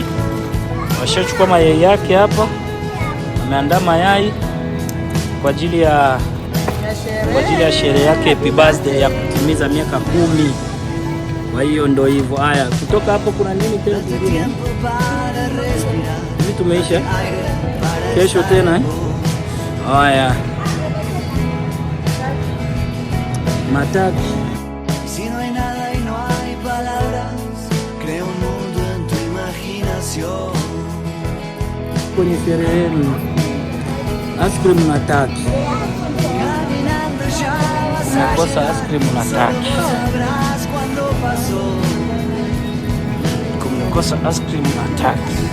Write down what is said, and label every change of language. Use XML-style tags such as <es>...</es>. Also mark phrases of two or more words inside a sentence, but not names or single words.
<sw>Washachukua mayai yake hapa. Ameandaa mayai kwa ajili ya sherehe yake</sw> <en>happy birthday</en> <sw>ya kutimiza miaka 10. Kwa hiyo ndo hivyo. Haya, kutoka hapo kuna nini tena kingine? Hivi tumeisha. Kesho tena. Haya. Matatu.</sw> <es>Si no hay nada y no hay palabras, crea un mundo en tu imaginación.</es> <sw>Kwenye sherehe yenu</sw> <en>ice cream</en> <sw>na tatu. Nakosa</sw> <en>ice cream</en> <sw>na tatu. Kumekosa</sw> <en>ice cream</en> <sw>na tatu.</sw>